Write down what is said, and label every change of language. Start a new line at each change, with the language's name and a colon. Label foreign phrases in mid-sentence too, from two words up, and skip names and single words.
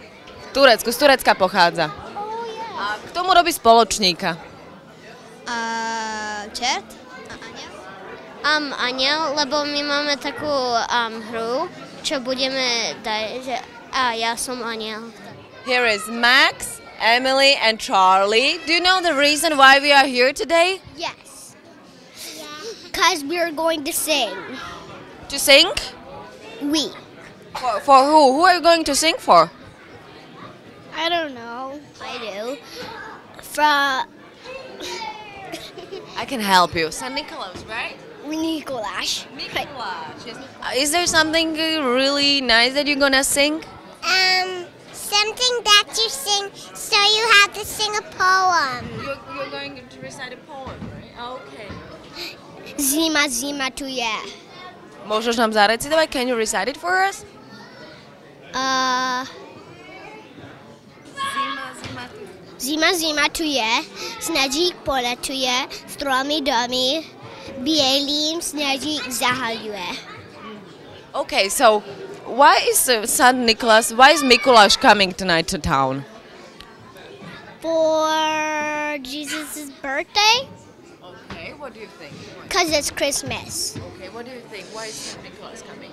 Slovak: Z Turecka pochádza. A k tomu robí spoločníka. Čert? Aniel, lebo my máme takú hru, čo budeme dať, ja som aniel.
English: Here is Max, Emily and Charlie. Do you know the reason why we are here today? Yes. Because we're going to sing. To sing? We. For who? Who are you going to sing for? I don't know. I do. I can help you. St. Nicholas, right? Nicholas. Nicholas. Yes. Is there something really nice that you're gonna sing? Something that you sing, so you have to sing a poem. You're going to recite a poem, right? Okay.
Slovak: Zima, zima tu je. Môžeš nám zarecitovať?
English: Can you recite it for us?
Slovak: Zima, zima tu je, snežík poletuje, stromy domy, bielým snežík zahaľuje.
English: Okay, so why is St. Nicholas, why is Mikuláš coming tonight to town? For Jesus' birthday? Okay, what do you think? Because it's Christmas. Okay, what do you think? Why is St. Nicholas coming?